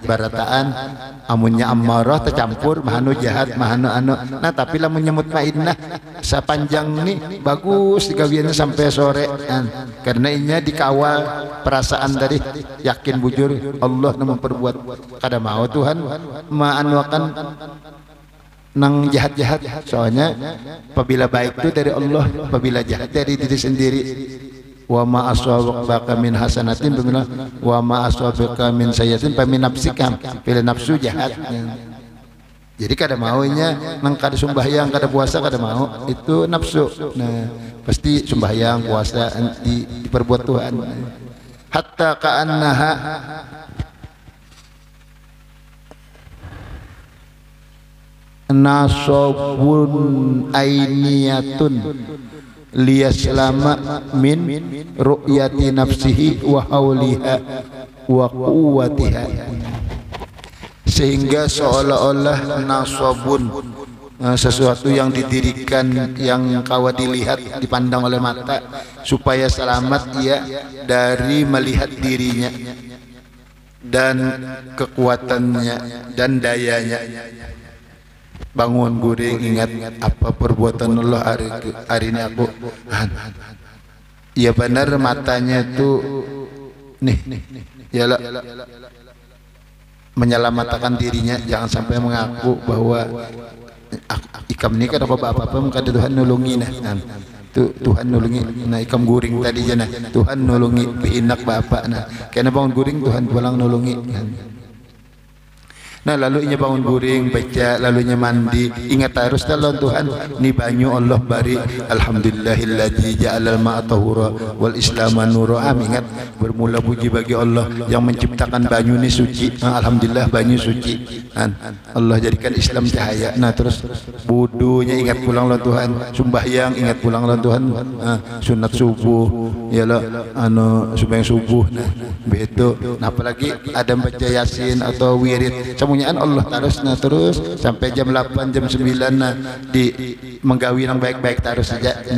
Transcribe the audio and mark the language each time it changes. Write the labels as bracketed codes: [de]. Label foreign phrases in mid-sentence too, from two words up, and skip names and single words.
[bjn] barataan amunnya ammarah tercampur mahanu jahat mahanu anu nah tapi lamun nyemut mainnah sapanjang nih bagus gawiannya sampai sore karena inya dikawal perasaan tadi yakin bujur Allah yang memperbuat kada mau Tuhan maanuakan nang jahat-jahat soalnya apabila baik itu dari Allah apabila jahat dari diri sendiri [ar] وما أصابك من حسنة وما أصابك من سيئة فمن نفسك [bjn] bila nafsu jahat jadi kada maunya nang kada sembahyang kada puasa kada mau itu nafsu nah pasti sembahyang puasa diperbuat Tuhan [ar] حتى كأنها نصب عينية ليسلم من رؤية نفسه وحولها وقوتها [id] sehingga seolah-olah nasobun sesuatu yang didirikan yang kawat dilihat dipandang oleh mata supaya selamat ia dari melihat dirinya dan kekuatannya dan dayanya. [bjn] Bangun guring ingat apa perbuatan Allah hari ini aku ya benar matanya itu nih ya menyelamatkan dirinya jangan sampai mengaku bahwa ikam ini kan apa-apa maka Tuhan nulungi nah Tuhan nulungi nah ikam guring tadi jana Tuhan nulungi biinak bapak nah karena bangun guring Tuhan pulang nulungi nah lalu inya bangun guring baca lalunya mandi ingat terus dalam Tuhan ni banyu Allah bari [ar] الحمد لله الذي جعل الماء طهورا والإسلام نورا [bjn] ingat bermula puji bagi Allah yang menciptakan banyu ni suci alhamdulillah banyu suci Allah jadikan Islam cahaya nah terus wudunya ingat pulang lawan Tuhan sembahyang ingat pulang lawan Tuhan sunat subuh yalah sembahyang subuh nah begitu nah apalagi ada baca Yasin atau wirid Allah terus sampai jam 8 jam 9 nah di menggawi yang baik-baik terus saja